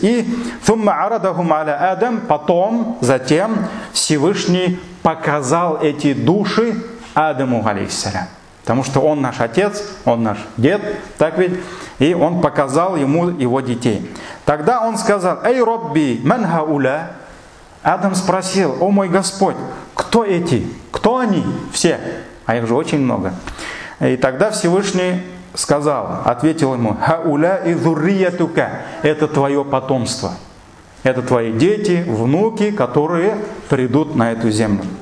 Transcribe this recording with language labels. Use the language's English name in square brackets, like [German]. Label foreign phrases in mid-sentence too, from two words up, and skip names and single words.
[Russian] И затем Всевышний показал эти души Адаму, алейхиссалям. Потому что он наш отец, он наш дед, так ведь? И он показал ему его детей. Тогда он сказал: «Эй, [Arabic] ربي، من هؤلاء?» [Russian] Адам спросил: «О мой Господь, кто эти? Кто они все?» А их же очень много. И тогда Всевышний ответил ему: [Arabic] «هؤلاء ذريتك» [Russian] – это твое потомство. Это твои дети, внуки, которые придут на эту землю.